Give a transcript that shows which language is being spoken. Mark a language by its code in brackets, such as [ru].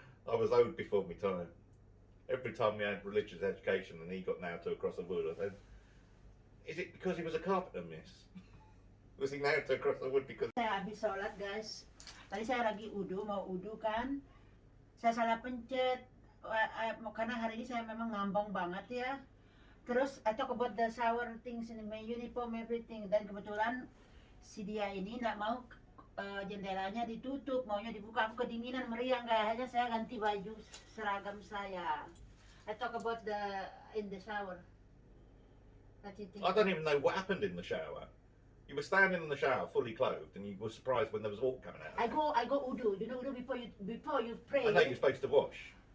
[en] I was old before my time. Every time we had religious education and he got nailed to a cross of wood, I said, is it because he was a carpenter, miss? Was he nailed to a cross of wood because... [id] Saya habis sholat guys. Tadi saya lagi mau udu kan. Saya salah pencet. Karena hari ini saya memang ngambang banget ya. Terus [en] I talk about the shower things in my uniform everything. [id] Dan kebetulan si dia ini nggak mau jendelanya ditutup, maunya dibuka. Aku kedinginan meriang, kayaknya saya ganti baju seragam saya. [en] I talk about in the shower. I don't even know what happened in the shower. You were standing in the shower, fully clothed, and you were surprised when there was water coming out. I go udu. You know udu before you pray. I know you're supposed to wash.